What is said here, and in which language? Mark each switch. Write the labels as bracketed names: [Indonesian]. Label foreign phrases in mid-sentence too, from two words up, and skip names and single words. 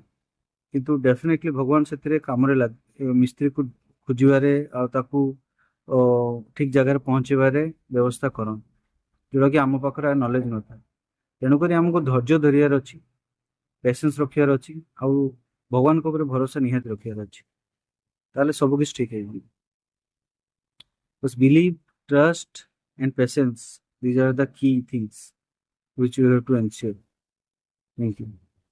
[Odia] କିନ୍ତୁ ଡେଫିନେଟଲି ଭଗବାନ ସେଥିରେ କାମରେ ମିସ୍ତ୍ରୀକୁ ଖୋଜିବାରେ ଆଉ ତାକୁ ଅ, ଠିକ ଜାଗାରେ ପହଞ୍ଚେଇବାରେ ବ୍ୟବସ୍ଥା କରନ୍ତି, ଯୋଉଟା କି ଆମ ପାଖରେ ନଲେଜ ନଥାଏ। ତେଣୁକରି ଆମକୁ ଧୈର୍ଯ୍ୟ ଧରିବାର ଅଛି, ପେସେନ୍ସ ରଖିବାର ଅଛି, ଆଉ ଭଗବାନଙ୍କ ଉପରେ ଭରସା ନିହାତି ରଖିବାର ଅଛି। ତାହେଲେ ସବୁ କିଛି ଠିକ ହେଇଯିବ। [English] ବସ୍ believe, trust and patience, these are the key things which you have to ensure. Thank you.